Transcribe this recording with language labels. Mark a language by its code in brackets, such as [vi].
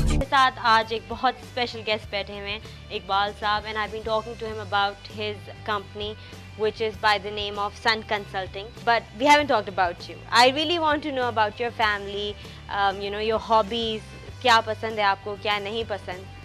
[ur] ساتھ آج ایک بہت اسپیشل گیسٹ بیٹھے ہوئے ہیں اقبال صاحب [en] And I been talking to him about his company which is by the name of Sun Consulting. But we haven't talked about you. I really want to know about your family, your hobbies. [ur] کیا پسند ہے آپ کو, کیا نہیں پسند؟